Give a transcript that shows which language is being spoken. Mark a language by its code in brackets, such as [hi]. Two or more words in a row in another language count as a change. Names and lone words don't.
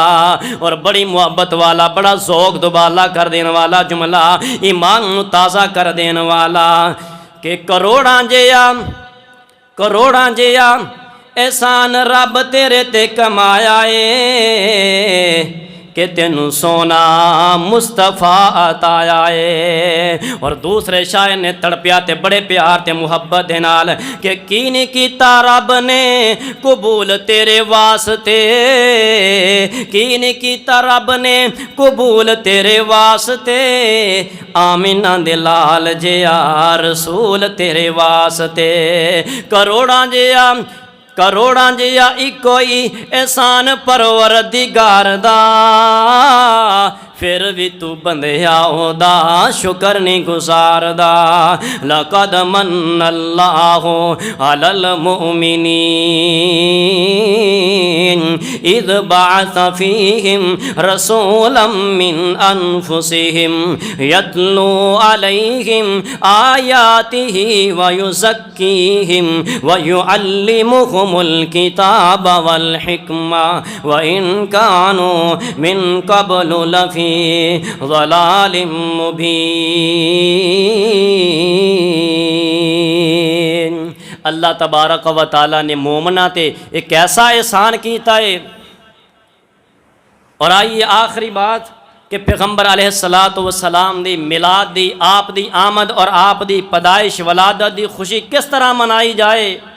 [pa] اور بڑی محبت والا، بڑا ذوق دوبالا کر دین والا جملہ، ایمان تازہ کر دین والا، کہ کروڑاں جیا احسان رب تیرے تے کمایا اے، کہ تینوں سونا مصطفیٰ عطایا ہے۔ اور دوسرے شاعر نے تڑپیا تے بڑے پیار تے محبت دے نال کہ کی نہیں کیتا رب نے قبول تیرے واسطے، کی نہیں کیتا رب نے قبول تیرے واسطے، آمینہ دے لال جیا رسول تیرے واسطے، کروڑاں جیا ایک کوئی احسان پروردگار دا، پھر بھی تو بندیا دا شکر نہیں گزاردا [ar] لقد من اللہ علی المؤمنین اذ بعث فیہم رسولا من انفسہم یتلو علیہم آیاتہ ویزکیہم ویعلمہم الکتاب والحکمہ وإن كانوا من قبل لفی ضلال مبین۔ [pa] اللہ تبارک و تعالیٰ نے مومنہ تے ایک ایسا احسان کیتا ہے۔ اور آئیے آخری بات کہ پیغمبر علیہ السلام دی میلاد دی آپ دی آمد اور آپ دی پیدائش ولادت دی خوشی کس طرح منائی جائے۔